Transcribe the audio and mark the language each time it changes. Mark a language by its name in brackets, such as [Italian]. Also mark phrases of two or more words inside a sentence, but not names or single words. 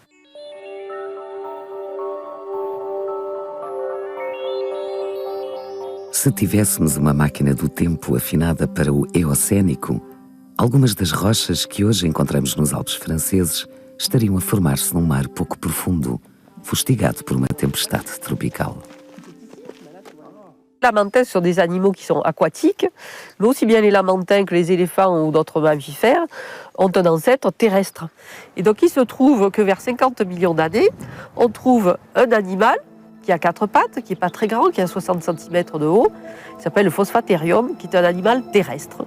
[Portuguese] Se tivéssemos uma máquina do tempo afinada para o Eocénico, algumas das rochas que hoje encontramos nos Alpes franceses estariam a formar-se num mar pouco profundo, fustigado por uma tempestade tropical. [French] Les lamantins sont des animaux qui sont aquatiques, mais aussi bien les lamantins que les éléphants ou d'autres mammifères ont un ancêtre terrestre. Et donc il se trouve que vers 50 millions d'années, on trouve un animal qui a 4 pattes, qui n'est pas très grand, qui a 60 cm de haut, qui s'appelle le Phosphaterium, qui est un animal terrestre.